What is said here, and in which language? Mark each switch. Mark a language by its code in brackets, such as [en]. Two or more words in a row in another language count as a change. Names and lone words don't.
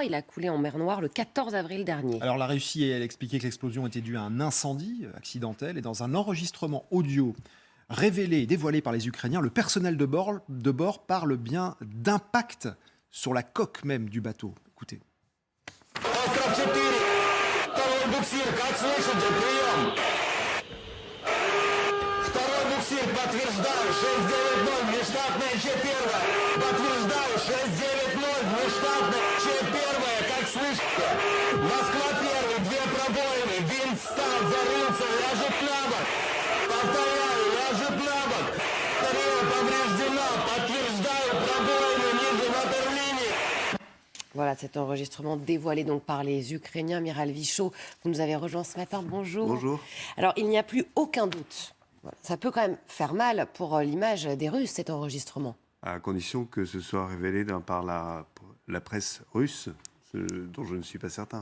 [fr] Il a coulé en mer Noire le 14 avril dernier. Alors la Russie, elle expliquait que l'explosion était due à un incendie accidentel et dans un enregistrement audio révélé et dévoilé par les Ukrainiens, le personnel de bord parle bien d'impact sur la coque même du bateau. Écoutez. [ru] Подтверждаю, 690, внештатная Ч-1. Подтверждаю, 690, внештатная Ч-1. Как слышите? Москва-1, 2 пробоины. Винт встал, зарылся, ляжет на бок. Повторяю, ляжет на бок. Второе повреждена. Подтверждаю, пробоины ниже ватерлинии. [fr] Voilà cet enregistrement dévoilé donc par les Ukrainiens. Miral Vichot, vous nous avez rejoint ce matin. Bonjour. Bonjour. Alors il n'y a plus aucun doute. Ça peut quand même faire mal pour l'image des Russes, cet enregistrement. À condition que ce soit révélé par la presse russe, dont je ne suis pas certain.